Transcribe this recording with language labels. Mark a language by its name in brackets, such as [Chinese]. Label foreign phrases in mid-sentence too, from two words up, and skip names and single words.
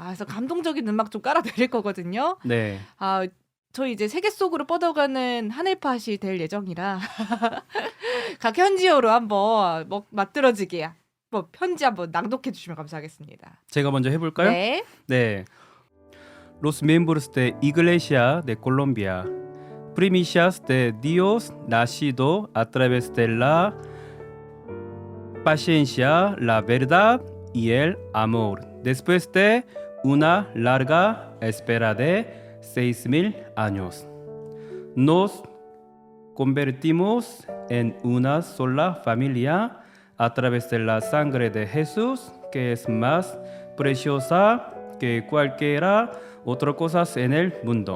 [Korean] 그래서 감동적인 음악 좀 깔아드릴 거거든요. 네. 아, 저희 이제 세계 속으로 뻗어가는 하늘팟이 될 예정이라 각 현지어로 한번 맞들어지게 뭐 편지 한번 낭독해 주시면 감사하겠습니다. 제가 먼저 해볼까요? 네. 네. [Spanish] Los miembros de Iglesia de Colombia, primicias de Dios nacido a través de la paciencia, la verdad y el amor. Después de una larga espera de 6,000 años, nos convertimos en una sola familia a través de la sangre de Jesús, que es más preciosa que cualquiera otra cosa en el mundo.